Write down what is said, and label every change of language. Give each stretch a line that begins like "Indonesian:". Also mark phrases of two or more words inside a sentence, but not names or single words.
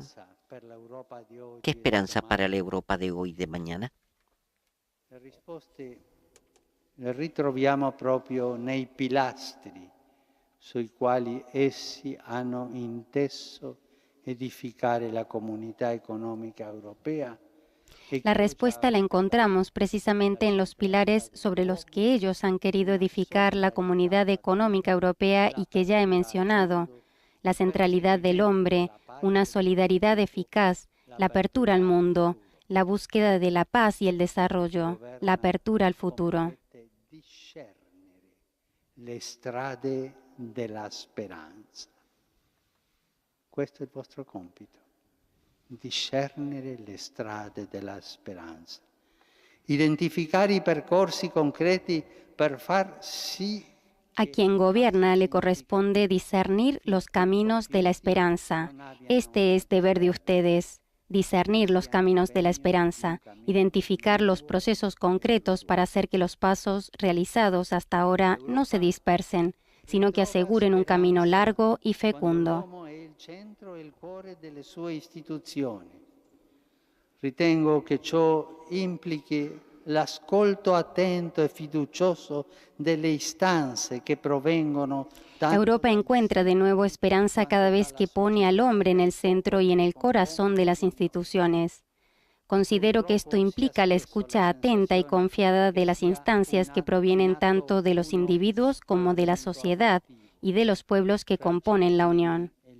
Spanish: ¿Qué esperanza para la Europa de hoy y de mañana?
Italian: Le risposte le ritroviamo proprio nei pilastri sui quali essi hanno inteso edificare la comunità económica europea.
Spanish: La respuesta la encontramos precisamente en los pilares sobre los que ellos han querido edificar la comunidad económica europea y que ya he mencionado: la centralidad del hombre, una solidaridad eficaz, la apertura al mundo, la búsqueda de la paz y el desarrollo, la apertura al futuro.
Italian: Le strade della speranza. Questo è il vostro compito, discernere le strade della speranza, identificare i percorsi concreti per far sì.
Spanish: A quien gobierna le corresponde discernir los caminos de la esperanza. Este es deber de ustedes. Discernir los caminos de la esperanza, identificar los procesos concretos para hacer que los pasos realizados hasta ahora no se dispersen, sino que aseguren un camino largo y fecundo.
Italian: Ritengo che ciò implichi l'ascolto attento e fiducioso delle istanze che provengono.
Spanish: Europa encuentra de nuevo esperanza cada vez que pone al hombre en el centro y en el corazón de las instituciones. Considero que esto implica la escucha atenta y confiada de las instancias que provienen tanto de los individuos como de la sociedad y de los pueblos que componen la Unión.